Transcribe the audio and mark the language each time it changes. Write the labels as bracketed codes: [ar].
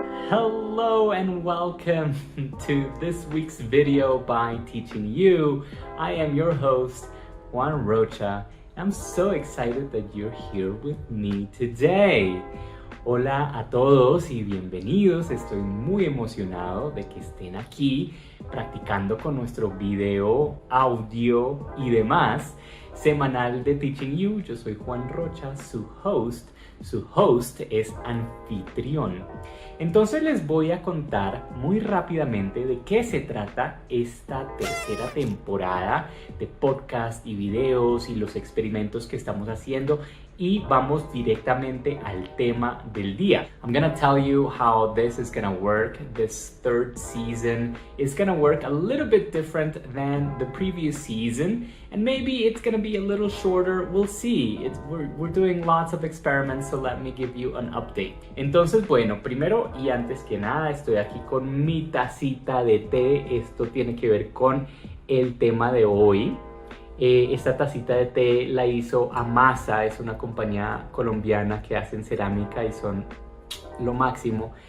[en] Hello and welcome to this week's video by Teaching You. I am your host, Juan Rocha. I'm so excited that you're here with me today. [es] Hola a todos y bienvenidos. Estoy muy emocionado de que estén aquí practicando con nuestro video, audio y demás semanal de Teaching You. Yo soy Juan Rocha, su [en] host. [es] Su host es anfitrión. Entonces les voy a contar muy rápidamente de qué se trata esta tercera temporada de podcast y videos y los experimentos que estamos haciendo, y vamos directamente al tema del día. [en] I'm gonna tell you how this is gonna work. This third season is gonna work a little bit different than the previous season, and maybe it's gonna be a little shorter. We'll see. We're doing lots of experiments, so let me give you an update. [es] Entonces, bueno, primero y antes que nada, estoy aquí con mi tacita de té. Esto tiene que ver con el tema de hoy. Esta tacita de té la hizo Amasa, es una compañía colombiana que hacen cerámica y son lo máximo.